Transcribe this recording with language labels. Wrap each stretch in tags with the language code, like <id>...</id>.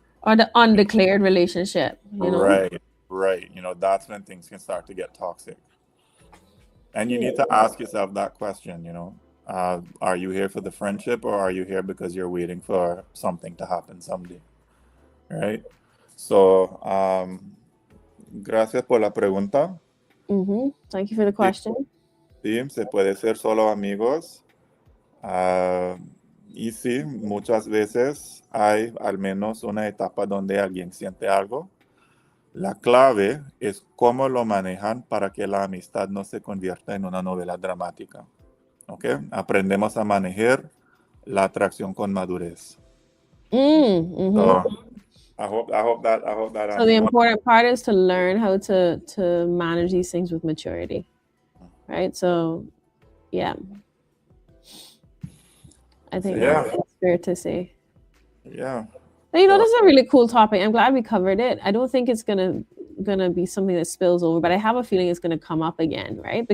<en>Or the undeclared relationship, Right. That's when things can start to get toxic. And you need to ask yourself that question, are you here for the friendship, or are you here because you're waiting for something to happen someday? Right?</en> <es>So, gracias por la pregunta.</es> <en>Thank you for the question.</en> <es>Sí, se puede ser solo amigos. Y sí, muchas veces hay al menos una etapa donde alguien siente algo. La clave es cómo lo manejan para que la amistad no se convierta en una novela dramática. ¿Ok? Aprendemos a manejar la atracción con madurez. Mm-hmm.</es> <en>So I hope that So the answers. important part is to learn how to manage these things with maturity, right? So, yeah, I think that's fair to say. Yeah. But, this is a really cool topic. I'm glad we covered it. I don't think it's gonna be something that spills over, but I have a feeling it's gonna come up again, right?</en>